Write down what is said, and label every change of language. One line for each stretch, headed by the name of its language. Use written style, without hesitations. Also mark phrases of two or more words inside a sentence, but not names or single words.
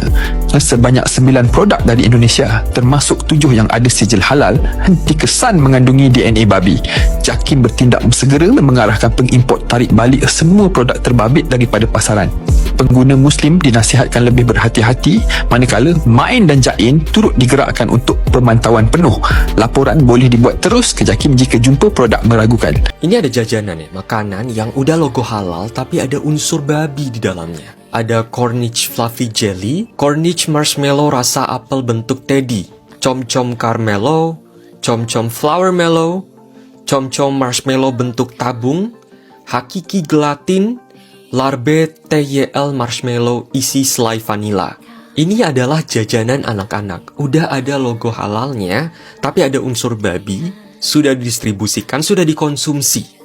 Malay: Sebanyak 9 produk dari Indonesia termasuk 7 yang ada sijil halal dikesan mengandungi DNA babi. JAKIM bertindak bersegera mengarahkan pengimport tarik balik semua produk terbabit daripada pasaran. Pengguna Muslim dinasihatkan lebih berhati-hati manakala Main dan Jain turut digerakkan untuk pemantauan penuh. Laporan boleh dibuat terus ke JAKIM jika jumpa produk meragukan.
Indonesian: Ini ada jajanan makanan yang udah logo halal tapi ada unsur babi di dalamnya. Ada Cornish Fluffy Jelly, Cornish Marshmallow rasa apel bentuk teddy, Com-Com Carmelo, Com-Com Flower Mellow, Com-Com Marshmallow bentuk tabung, Hakiki Gelatin, Larbe TYL Marshmallow isi selai vanilla. Ini adalah jajanan anak-anak. Udah ada logo halalnya, tapi ada unsur babi, sudah didistribusikan, sudah dikonsumsi.